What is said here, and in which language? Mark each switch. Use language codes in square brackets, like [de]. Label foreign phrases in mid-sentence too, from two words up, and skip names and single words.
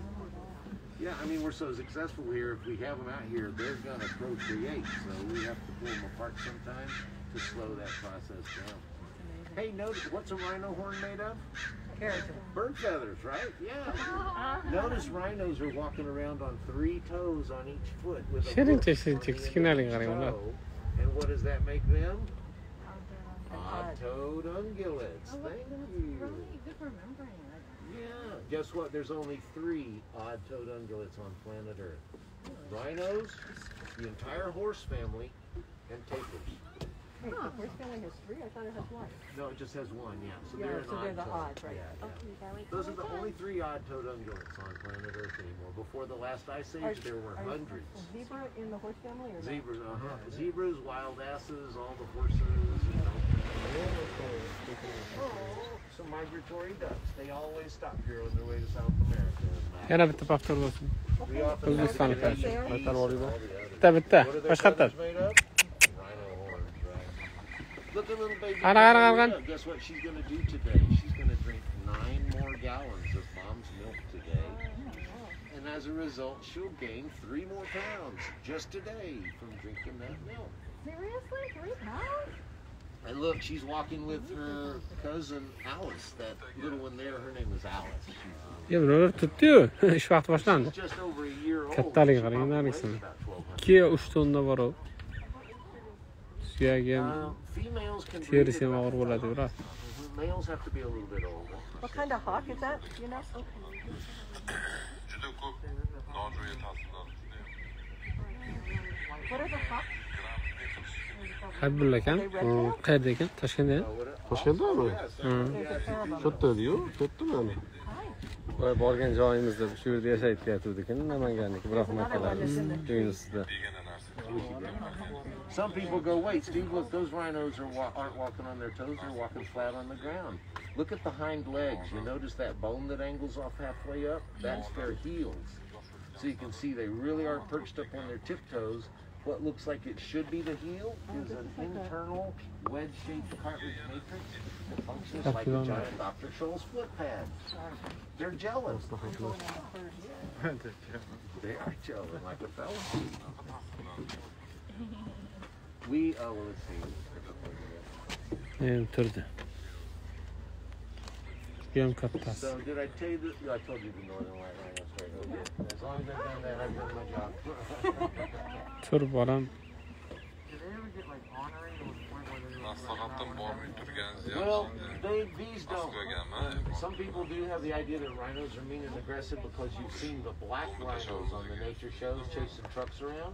[en] Yeah, I mean, we're so successful here, if we have them out here, they're going to procreate, so we have to pull them apart sometimes to slow that process down. Hey, notice, what's a rhino horn made of? Keratin. Bird feathers, right? Yeah. Notice rhinos are walking around on 3 toes on each foot with a [uz] Shirin [en] hook [uz] shirin [en] on the end [uz] kichkinaling [en] of each [uz] qarang ular. [en] toe. And what does that make them? Odd-toed ungulates. Thank you. Good for remembering that. Yeah. Guess what? There's only 3 odd-toed ungulates on planet Earth. Rhinos, the entire horse family, and tapirs. Wait, the horse family has 3? I thought it has 1. No, it just has 1, yeah. So Yeah, they're an so they're the odd-toed. odds, right? Yeah, yeah. Okay, Those are the only 3 odd-toed ungulates on planet Earth anymore. Before the last ice age, there were hundreds. Zebra in the horse family or Zebras, Zebras, wild asses, all the horses, you know. Some migratory ducks. They always stop here on their way to South America. [uz] Yana bitta paftor bo'lsin. [en] We often [uz] O'zbekiston [en] have fash. geese and [uz] Vatan [en] all [uz] oliyda. [en] the others. [uz] Bitta. [en] What are their [uz] Boshqa [en] feathers made of? Rhino horns, right? Look at little baby. [uz] Ana. [en] Maria. Guess what she's going to do today? She's going to drink 9 more gallons of mom's milk today. And as a result, she'll gain 3 more pounds just today from drinking that milk. Seriously? 3 pounds? And look, she's walking with her cousin Alice. That little one there, her name is Alice. [uz] Ya bular tutdi-yu. Ish vaqti boshlandi. [en] She's just over a year old. [uz] Kattaligi [en] She [uz] qarang, [en] probably [uz] narisini. [en] weighs about 1,200. [uz] 2-3 tonna bor u. Suyagi ham, [en] Females can breed [uz] terisi [en] at [uz] ham og'ir [en] about [uz] bo'ladi, [en] 12 [uz] biroq. [en] months. Males have to be a little bit older. What kind of hawk is that? You know? What are the hawks? [uz] Abdulla akam, qayerda ekan? Toshkentda? Toshkentdami? [en] There's a pair of them. [uz] Katta-yu, katta mana. Voy borgan joyimizda shu yerda yashayib ketyapti ekan, Namanganniki, biroq makalarimiz uyni ustida. [en] Some people go, wait, Steve, look, those rhinos aren't walking on their toes, they're walking flat on the ground. Look at the hind legs. You notice that bone that angles off halfway up? That's their heels. So you can see they really are perched up on their tiptoes. What looks like it should be the heel is an internal wedge-shaped cartilage matrix that functions like a giant Dr. Scholl's foot pad. They're gelling. They are gelling like a fella. Well, let's see. [uz] Turdi. Ham kattasi. [en] So, did I tell you that? I told you the northern white rhino straight. Okay. As long as I've done that, I've done my job. [uz] Tur bolam. [en] Well, these don't. Some people do have the idea that rhinos are mean and aggressive because you've seen the black rhinos on the nature shows chasing trucks around.